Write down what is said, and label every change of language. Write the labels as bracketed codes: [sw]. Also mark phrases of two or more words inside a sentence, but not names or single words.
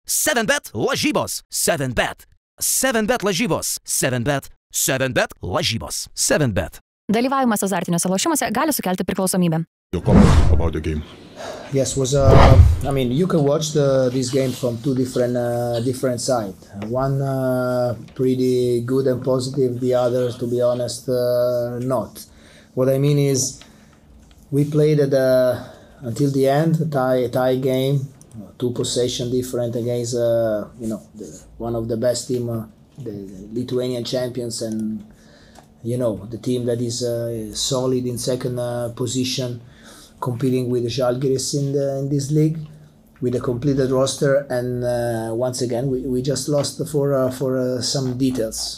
[lt] 7bet lažybos. 7bet. 7bet lažybos. 7bet. 7bet lažybos. 7bet. Dalyvavimas azartiniuose lošimuose gali sukelti priklausomybę. [en] Your comment about the game. Yes, you can watch this game from two different sides. One pretty good and positive, the other, to be honest, not. What I mean is, we played until the end a tie game, 2 possession different against one of the best team, the Lithuanian champions, and the team that is solid in second position, competing with the Žalgiris in this league with a completed roster, and once again we just lost for some details.